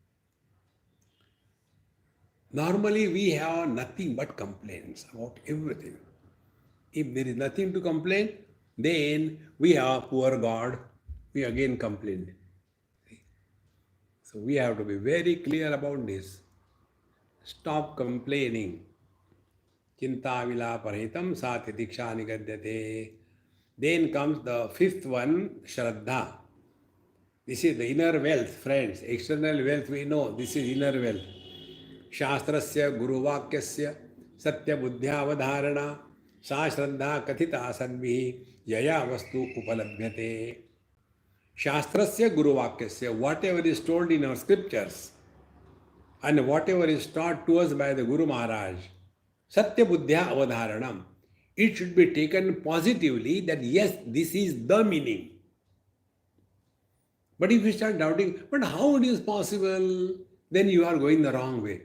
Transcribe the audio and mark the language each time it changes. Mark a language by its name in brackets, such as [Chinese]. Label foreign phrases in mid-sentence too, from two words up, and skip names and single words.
[English] Normally we have nothing but complaints about everything. If there is nothing to complain, then we have poor God, we again complain. So we have to be very clear about this. Stop complaining. [Sanskrit] चिन्ता विलापरहिता सा तितिक्षा निगद्यते. [English] Then comes the fifth one, Shraddha. This is the inner wealth, friends. External wealth we know, this is inner wealth. [Sanskrit] शास्त्रस्य गुरुवाक्यस्य सत्यबुद्ध्यवधारणा, सा श्रद्धा कथिता सन्भिः यया वस्तु उपलभ्यते. शास्त्रस्य गुरुवाक्यस्य, [English] whatever is told in our scriptures and whatever is taught to us by the Guru Maharaj, [Sanskrit] सत्य बुद्ध्या अवधारणम्, [English] it should be taken positively that yes, this is the meaning. But if you start doubting, but how it is possible, then you are going the wrong way.